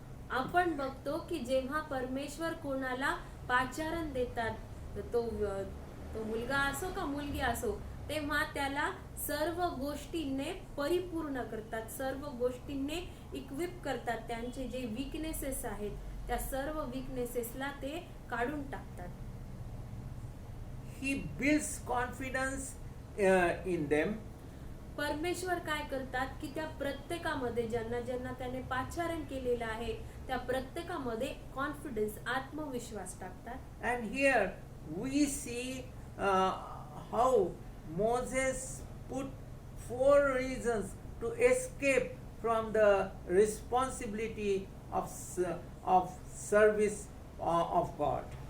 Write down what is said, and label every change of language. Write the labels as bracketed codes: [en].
[mr] आपण बघतो की जेव्हा परमेश्वर कोणाला पाचारण देतात, तो मुलगा असो का मुलगी असो, तेव्हा त्याला सर्व गोष्टींनी परिपूर्ण करतात, सर्व गोष्टींनी इक्विप करतात. त्यांचे जे वीकनेसेस आहेत त्या सर्व वीकनेसेसला ते काढून टाकतात. [en] He builds confidence in them. [mr] परमेश्वर काय करतात की त्या प्रत्येकामध्ये ज्यांना ज्यांना त्याने पाचारण केलेलं आहे त्या प्रत्येकामध्ये कॉन्फिडन्स, आत्मविश्वास टाकतात. [en] And here we see how Moses put 4 reasons to escape from the responsibility of service of God.